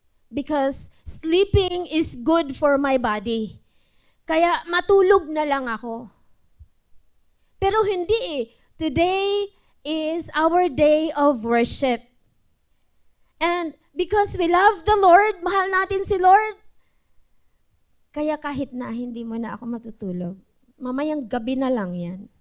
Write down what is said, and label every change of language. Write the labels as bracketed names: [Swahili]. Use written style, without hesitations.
[English] Because sleeping is good for my body. [Filipino] Kaya matulog na lang ako. Pero hindi [English] Today is our day of worship. And because we love the Lord, [Filipino] mahal natin si Lord, kaya kahit na hindi mo na ako matutulog, mamayang gabi na lang yan.